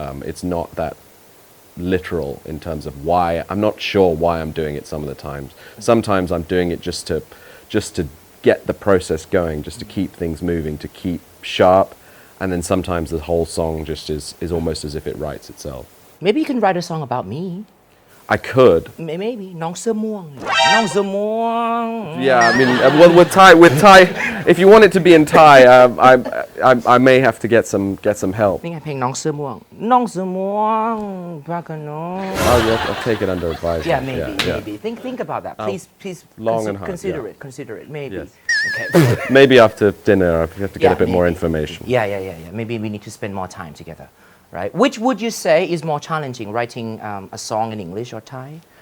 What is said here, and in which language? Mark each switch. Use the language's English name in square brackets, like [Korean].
[English] It's not that literal in terms of why. I'm not sure why I'm doing it some of the times. Sometimes I'm doing it just to get the process going, just to keep things moving, to keep sharp. And then sometimes the whole song just is almost as if it writes itself. maybe you can write a song about me I could. maybe [Thai] น้องเสื้อม่วงน้องเสื้อม่วง [English] Yeah, I mean, well, with Thai, if you want it to be in Thai, I may have to get some help. [Thai] นี่ไงเพลงน้องเสื้อม่วงน้องเสื้อม่วงพระกันน้อง [English] I'll take it under advisement. yeah maybe think about that please Long and hard, consider it maybe Yes. okay Maybe after dinner, I have to get a bit more maybe. information. Yeah. Maybe we need to spend more time together, right? Which would you say is more challenging, writing a song in English or Thai?